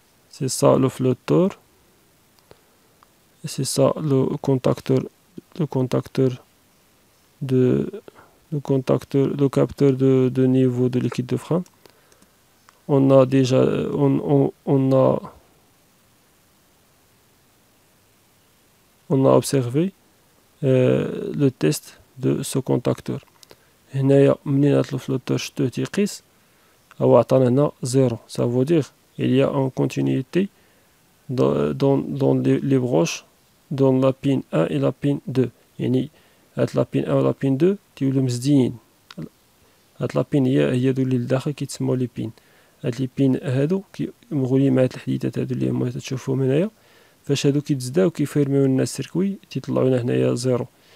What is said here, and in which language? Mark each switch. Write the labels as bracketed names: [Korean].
[French] C'est ça le flotteur, c'est ça le capteur de niveau de liquide de frein. On a déjà on a observé le test de ce contacteur. [Arabic] هنايا منين هاد الفلوتور شدوه تيقيس هو عطانا هنا 0. [French] ça veut dire il y a une continuité dans les broches dans la pin 1 et la pin 2. [Arabic] يعني هاد la pin 1 و la pin 2 تيولو مزديين. هاد la pin هي هادو اللي لداخل كيتسموا لي بين. هاد لي بين هادو مغولين مع هاد الحديدات هادو اللي هما تشوفوهم هنايا. فاش هادو كيتزداو كيفيرميو لنا السيركوي تيطلعوا لنا هنايا 0.